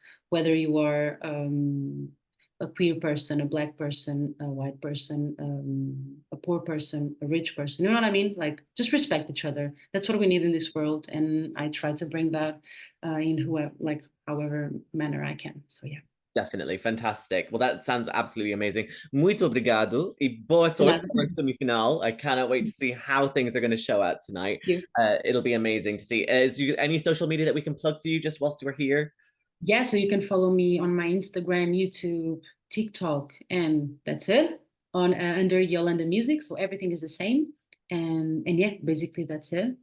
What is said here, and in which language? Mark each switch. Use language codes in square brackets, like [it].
[en] Whether you are a queer person, a black person, a white person, a poor person, a rich person. You know what I mean? Like just respect each other. That's what we need in this world, and I try to bring that in whoever, like however manner I can. So yeah. Definitely. Fantastic. Well, that sounds absolutely amazing. [pt] Muito obrigado e boa sorte Obrigada. para a semifinal. [en] I cannot wait to see how things are going to show out tonight. You. It'll be amazing to see. Is you any social media that we can plug for you just whilst we're here? Yeah, so you can follow me on my Instagram, YouTube, TikTok, and that's it. On under Yolanda Music, so everything is the same. And yeah, basically that's it.